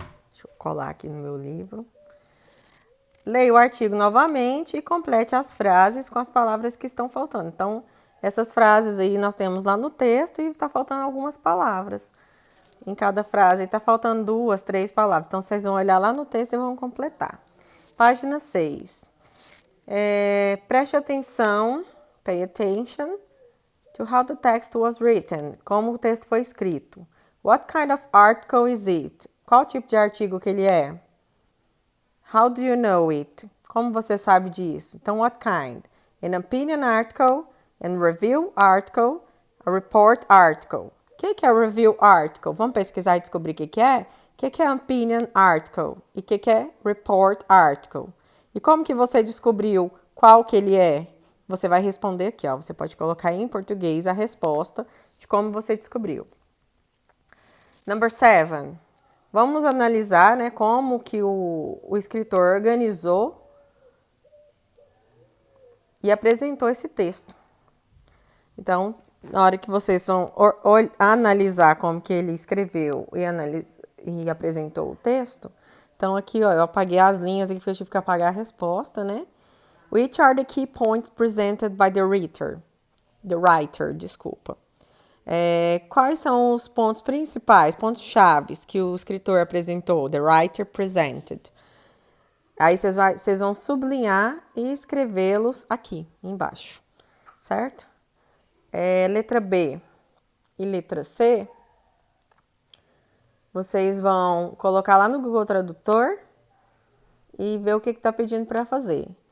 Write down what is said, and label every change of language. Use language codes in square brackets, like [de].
[pt] Deixa eu colar aqui no meu livro. Leia o artigo novamente e complete as frases com as palavras que estão faltando. Então, essas frases aí nós temos lá no texto e está faltando algumas palavras. Em cada frase está faltando 2, 3 palavras. Então, vocês vão olhar lá no texto e vão completar. Página 6. Preste atenção, [en] pay attention to how the text was written. [pt] Como o texto foi escrito. [en] What kind of article is it? [pt] Qual tipo de artigo que ele é? [en] How do you know it? [pt] Como você sabe disso? Então, [en] what kind? An opinion article, an review article, a report article. [pt] O que é review article? Vamos pesquisar e descobrir o que é? O que é opinion article? E o que é report article? E como que você descobriu qual que ele é? Você vai responder aqui, ó. Você pode colocar em português a resposta de como você descobriu. Number 7. Vamos analisar, né, como que o escritor organizou e apresentou esse texto. Então, na hora que vocês vão analisar como que ele escreveu e apresentou o texto, então aqui, ó, eu apaguei as linhas aqui porque eu tive que apagar a resposta, né? [en] Which are the key points presented by the writer? The writer, [pt] desculpa. Quais são os pontos principais, pontos chaves que o escritor apresentou? [en] The writer presented. [pt] Aí vocês vão sublinhar e escrevê-los aqui embaixo, certo? Letra B e letra C, vocês vão colocar lá no Google Tradutor e ver o que está pedindo para fazer.